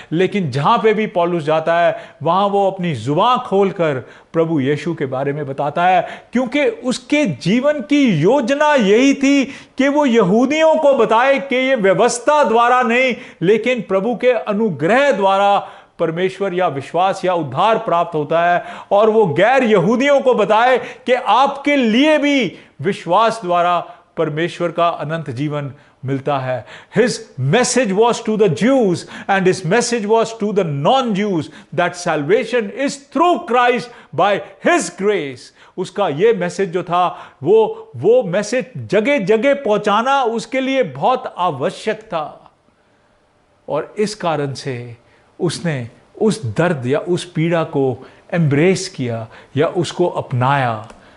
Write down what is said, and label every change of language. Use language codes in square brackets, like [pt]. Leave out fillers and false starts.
[hi] लेकिन जहां पे भी पौलुस जाता है वहां वो अपनी जुबान खोलकर प्रभु यीशु के बारे में बताता है, क्योंकि उसके जीवन की योजना यही थी कि वो यहूदियों को बताए कि ये व्यवस्था द्वारा नहीं, लेकिन प्रभु के अनुग्रह द्वारा परमेश्वर या विश्वास या उद्धार प्राप्त होता है, और वो गैर यहूदियों को बताए कि आपके लिए भी विश्वास द्वारा परमेश्वर का अनंत जीवन मिलता है। [en] His message was to the Jews and his message was to the non-Jews that salvation is through Christ by his grace। [hi] उसका ये मैसेज जो था वो मैसेज जगह जगह पहुंचाना उसके लिए बहुत आवश्यक था, और इस कारण से उसने उस दर्द या उस पीड़ा को एम्ब्रेस किया या उसको अपनाया।